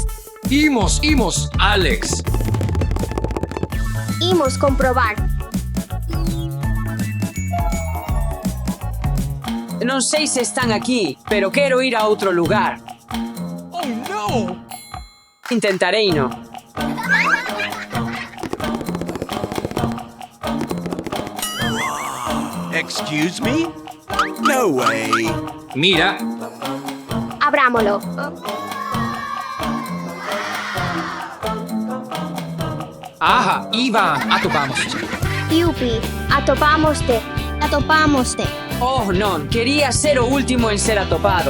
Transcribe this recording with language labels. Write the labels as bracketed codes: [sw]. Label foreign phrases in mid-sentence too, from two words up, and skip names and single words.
[gl] Imos, Alex. Imos comprobar. Non sei se están aquí, pero quero ir a outro lugar. [en] Oh no! [gl] Intentarei no. [en] Excuse me? No way. [gl] Mira, Abrámolo. aha, Ivan, atopamos. Yupi, atopámoste. Atopámoste. Oh, non, quería ser o último en ser atopado.